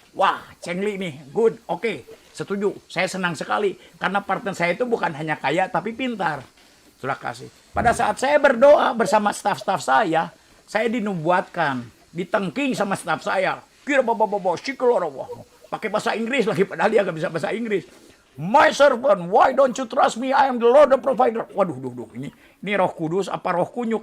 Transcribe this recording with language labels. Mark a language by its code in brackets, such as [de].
[id] Wah, cengli nih, good, oke, setuju. Saya senang sekali, karena partner saya itu bukan hanya kaya, tapi pintar. Sudah kasih. Pada saat saya berdoa bersama staf-staf saya dinubuatkan, ditengking sama staf saya. Kira bawa-bawa, pakai bahasa Inggris lagi, padahal dia nggak bisa bahasa Inggris. [en] My servant, why don't you trust me? I am the Lord the provider. [id] Waduh, ini Roh Kudus apa Roh Kunyu?